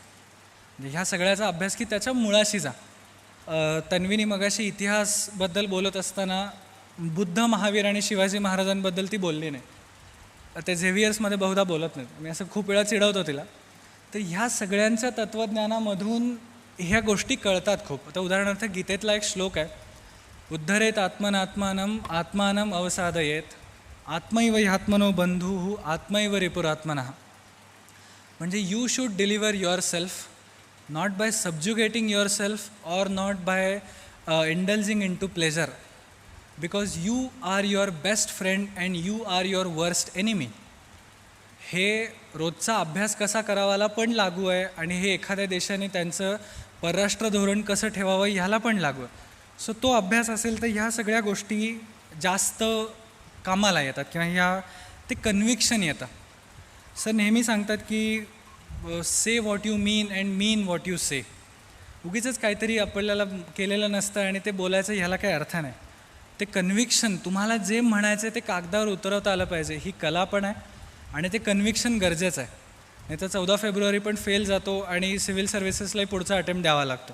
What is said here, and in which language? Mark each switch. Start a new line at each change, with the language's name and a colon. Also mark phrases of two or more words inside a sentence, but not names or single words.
Marathi: म्हणजे ह्या सगळ्याचा अभ्यास की त्याच्या मुळाशी जा. तन्वीनी मगाशी इतिहासबद्दल बोलत असताना बुद्ध, महावीर आणि शिवाजी महाराजांबद्दल ती बोलली नाही. ते झेवियर्समध्ये बहुधा बोलत नाहीत. मी असं खूप वेळा चिडवतो तिला. तर ह्या सगळ्यांच्या तत्त्वज्ञानामधून ह्या गोष्टी कळतात खूप. आता उदाहरणार्थ गीतेतला एक श्लोक आहे,
Sanskrit: उद्धरेत आत्मानम अवसादयेत आत्मैव ह्यात्मनो बंधू आत्मैव रिपुरात्मनः.
English: म्हणजे you should deliver your self not by subjugating yourself or not by indulging into pleasure, because you are your best friend and you are your worst enemy.
Marathi: हे रोजचा अभ्यास कसा करावाला पण लागू आहे आणि हे एखाद्या देशाने त्यांचं परराष्ट्र धोरण कसं ठेवावं ह्याला पण लागू आहे. सो तो अभ्यास असेल तर ह्या सगळ्या गोष्टी जास्त कामाला येतात किंवा ते कन्व्हिक्शन येतं. सर नेहमी सांगतात की
English: say what you mean and mean what you say.
Marathi: उगीचंच काहीतरी आपल्याला केलेलं नसतं आणि ते बोलायचं ह्याला काही अर्थ नाही. ते कन्व्हिक्शन, तुम्हाला जे म्हणायचं ते कागदावर उतरवता आलं पाहिजे. ही कला पण आहे आणि ते कन्व्हिक्शन गरजेचं आहे. नाही तर 14 फेब्रुवारी पण फेल जातो आणि
English: civil servicesलाही
Marathi: पुढचा अटेम्प्ट द्यावा लागतो.